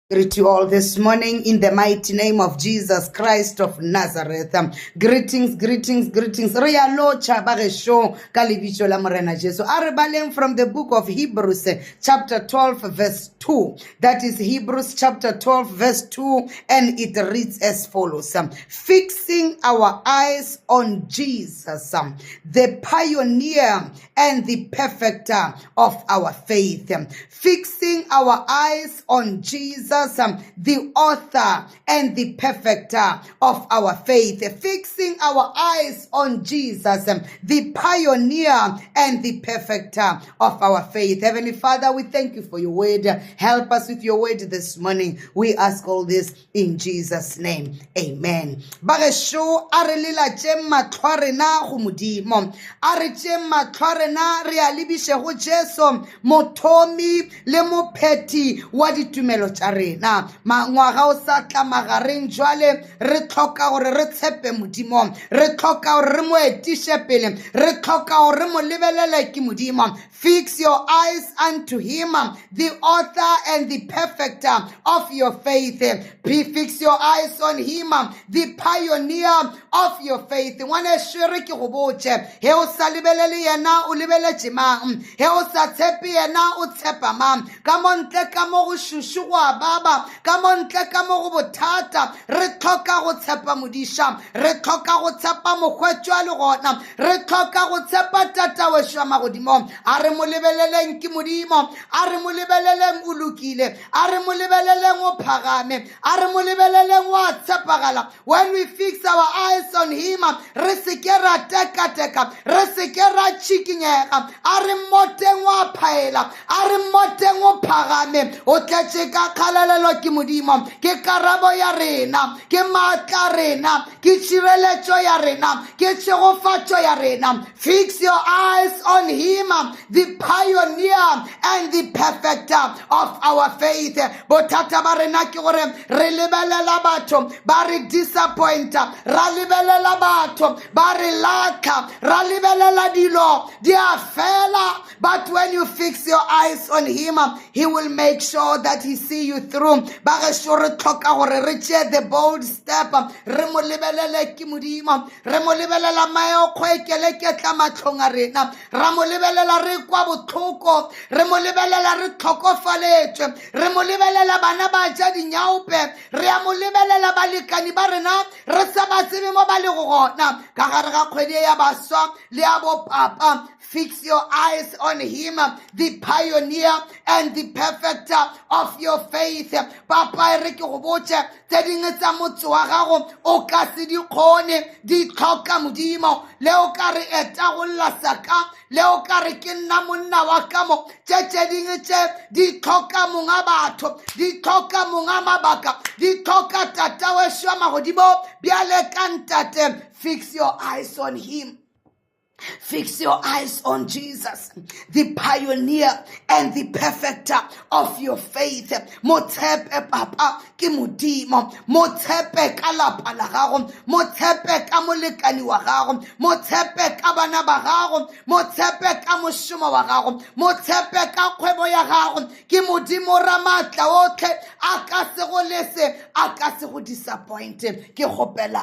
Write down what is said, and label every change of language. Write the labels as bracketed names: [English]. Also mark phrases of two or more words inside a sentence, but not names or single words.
[English] Greet you all this morning in the mighty name of Jesus Christ of Nazareth. Greetings. [Tswana] Re a lotjha ba gešo ka lebitso la Morena Jesu. A re baleng [English] from the book of Hebrews chapter 12 verse 2. That is Hebrews chapter 12 verse 2, and it reads as follows. Fixing our eyes on Jesus, the pioneer and the perfecter of our faith. Fixing our eyes on Jesus, the author and the perfecter of our faith. Fixing our eyes on Jesus, the pioneer and the perfecter of our faith. Heavenly Father, we thank you for your word. Help us with your word this morning. We ask all this in Jesus' name. Amen. [Tswana] Bagesho a re lelatše matlho a rena go modimo. A re tše matlho a rena re a lebiše go Jesu, mothomi le mopheti wa ditumelo tša rena. Ngwaga o sa tla magareng jwale re tlhoka gore re tshepe modimo, re tlhoka gore re mo etiše pele, re tlhoka gore re mo lebelele ke modimo. [English] Fix your eyes unto him, the author and the perfecter of your faith. Fix your eyes on him, the pioneer of your faith. [Tswana] Ngwane shere ke go botše, he o sa lebelele yena o lebeletše mang? He o sa tshepe yena o tshepa mang? Ka mo ntle ka mo go šušu go a baba, ka mo ntle ka mo go bothata, re tlhoka go tshepa modiša, re tlhoka go tshepa mokgwetšo a le gona, re tlhoka go tshepa tata wešo wa magodimo. A re mo lebeleleng ke modimo, a re mo lebeleleng o lokile, a re mo lebeleleng o phagame, a re mo lebeleleng wa tshepagala. [English] When we fix our eyes on him, [Tswana] re se ke ra teka-teka, re se ke ra tšikinyega, a re mmoteng wa phaela, a re mmoteng o phagame, o tletše ka kgalalelo ke modimo, ke karabo ya rena, ke maatla a rena, ke tšhireletšo ya rena, ke tšegofatšo ya rena. [English] Fix your eyes on him, the pioneer and the perfecter of our faith. [Tswana] Bothata ba rena ke gore re lebelela batho ba re disappointa, ra lebelela batho ba re latla, ra lebelela dilo di a fela. [English] But when you fix your eyes on him, he will make sure that he see you through. [Tswana] Ba ge sho re tlhoka gore re tšee [English] the bold step, [Tswana] re mo lebelele ke modimo, re mo lebelela mae o kgwekele ke tla matlhong a rena, ra mo lebelela re kwa botlhoko, re mo lebelela re tlhokofaletšwe, re mo lebelela bana ba ja dinyaope, re a mo lebelela balekani ba rena re sa ba tsebe mo ba le go gona ka gare ga kgwedi ya baswa le ya bopapa. [English] Fix your eyes on him, the pioneer and the perfecter of your faith. [Tswana] Papa re ke go botše tse dingwe tsa motse wa gago o ka se di kgone, di tlhoka modimo, le o ka re eta go lasaka, le o ka re ke nna monna wa kamo, tše dingwe tše di tlhoka monga batho, di tlhoka monga mabaka, di tlhoka tata wešo wa magodimo. Bjale ka ntate, [English] fix your eyes on him. Fix your eyes on Jesus, the pioneer and the perfecter of your faith. [Tswana] Motshepe papa ke modimo, motshepe ka lapa la gago, motshepe ka molekani wa gago, motshepe ka bana ba gago, motshepe ka mošomo wa gago, motshepe ka kgwebo ya gago. Ke modimo ra maatla otlhe, a ka se go lese, a ka se go disappointe.